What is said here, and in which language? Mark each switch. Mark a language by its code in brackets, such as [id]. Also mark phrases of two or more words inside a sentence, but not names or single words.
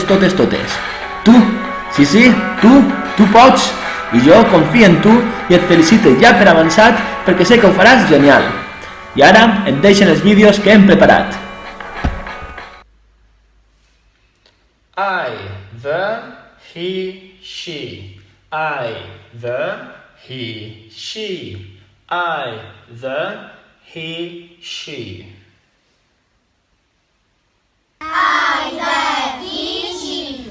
[ca] Tu! Sí, tu pots! I jo confio en tu i et felicito ja per avançat perquè sé que ho faràs genial. I ara et deixen els vídeos que hem preparat. [en] I, the, he, she. I, the, he, she. I, the, he, she. I, the, he, she.